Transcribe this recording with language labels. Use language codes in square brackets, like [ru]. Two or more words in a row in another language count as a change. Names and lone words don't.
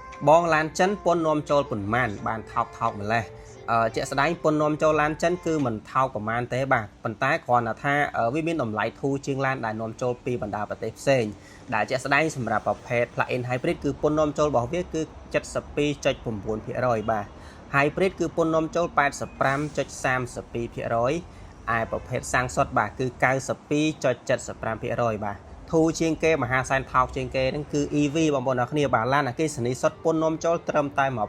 [km] បងឡានចិនពន្ធនាំចូលប៉ុន្មានបានថោកម្លេះជាក់ស្ដែងពន្ធនាំចូលឡានចិនគឺមិនថោកប្រមាណទេបាទប៉ុន្តែគ្រាន់តែថាវាមានតម្លៃធូរជាងឡានដែលនាំចូលពីបណ្ដាប្រទេសផ្សេងដែលជាក់ស្ដែងសម្រាប់ប្រភេទ [en] plug-in hybrid [km] គឺពន្ធនាំចូលរបស់វាគឺ 72.9% បាទ hybrid គឺពន្ធនាំចូល 85.32% ឯប្រភេទសាំងសុទ្ធបាទគឺ 92.75% បាទធូរជាងគេមហាសែនថោកជាងគេហ្នឹងគឺ EV បងប្អូនអរគ្នាបាទឡានអគ្គិសនីសុទ្ធពន្ធនាំចូលត្រឹមតែ